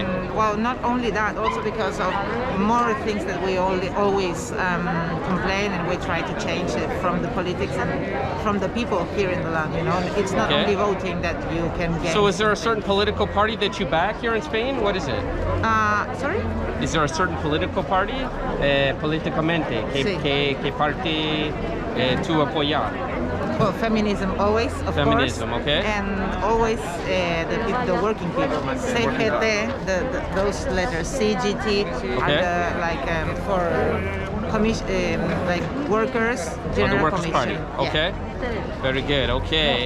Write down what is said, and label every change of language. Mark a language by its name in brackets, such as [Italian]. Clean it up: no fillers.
[English] And well, not only that, also because of more things that we always complain, and we try to change it from the politics and from the people here in the land. You know, it's not only voting that you can get. So, is there a certain political party that you back here in Spain? What is it? Sorry? Is there a certain political party? [Spanish] Políticamente, ¿qué parte tú apoyas? [English] Well, feminism always, of feminism, course. Okay. And always the working people. CGT, those letters, CGT, are for commission, like workers, general the Workers' Party. Okay. Very good. Okay.